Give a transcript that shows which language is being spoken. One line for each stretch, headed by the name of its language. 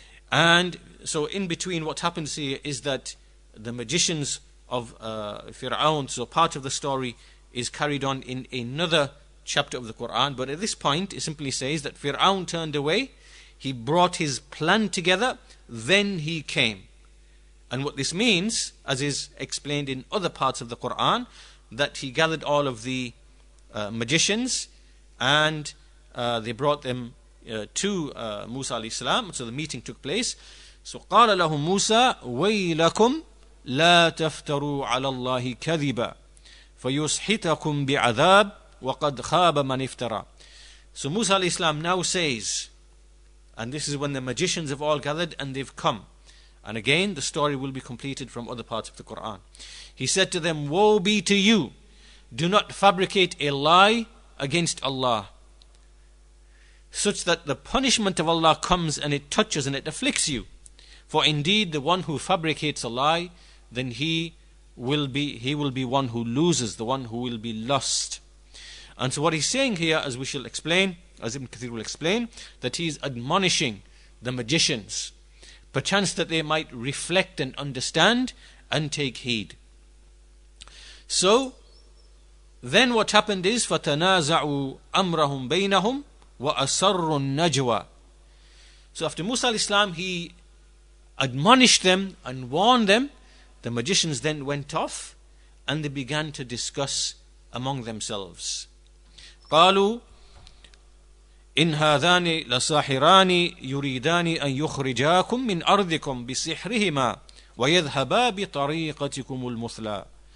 English: And so in between, what happens here is that the magicians of Fir'aun, so part of the story is carried on in another chapter of the Quran, but at this point it simply says that Fir'aun turned away, he brought his plan together, then he came. And what this means, as is explained in other parts of the Quran, that he gathered all of the magicians, and they brought them to Musa alayhi salam. So the meeting took place.
Arabic: So قال لهم موسى ويلكم لا تفتروا على الله كذبا فيسحتكم بعذاب وقد خاب من افترى.
English: So Musa alayhi salam now says, and this is when the magicians have all gathered and they've come, and again the story will be completed from other parts of the Quran. He said to them, woe be to you, do not fabricate a lie against Allah, such that the punishment of Allah comes and it touches and it afflicts you. For indeed the one who fabricates a lie, then he will be one who loses, the one who will be lost. And so what he's saying here, as we shall explain, as Ibn Kathir will explain, that he's admonishing the magicians, perchance that they might reflect and understand and take heed. So then what happened is
Arabic: فَتَنَازَعُوا أَمْرَهُمْ بَيْنَهُمْ وَأَسَرُّوا النَّجْوَى.
English: So after Musa alayhi salam, he admonished them and warned them, the magicians then went off and they began to discuss among themselves.
Arabic: قالوا إن هذان لساحران يريدان أن يخرجاكم من أرضكم بسحرهما ويذهبا بطريقتكم المثلى.